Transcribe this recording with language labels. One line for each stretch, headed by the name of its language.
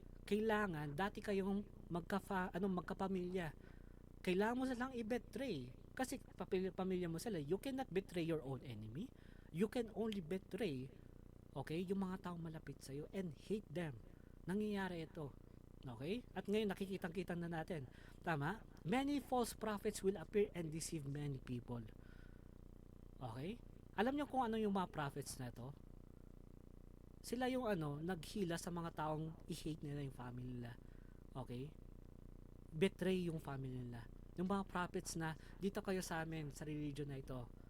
Filipino: Kailangan, dati kayong magkapamilya. Kailangan mo silang i-betray. Kasi pamilya mo sila.
English: You cannot betray your own enemy. You can only betray,
Filipino: okay, yung mga taong malapit sa'yo
English: and hate them.
Filipino: Nangyayari ito. Okay? At ngayon, nakikitang-kita na natin. Tama?
English: Many false prophets will appear and deceive many people. Okay?
Filipino: Alam niyo kung ano yung mga prophets na to? Sila yung naghila sa mga taong i-hate nila yung family nila. Okay? Betray yung family nila. Yung mga prophets na, dito kayo sa amin, sa religion na ito.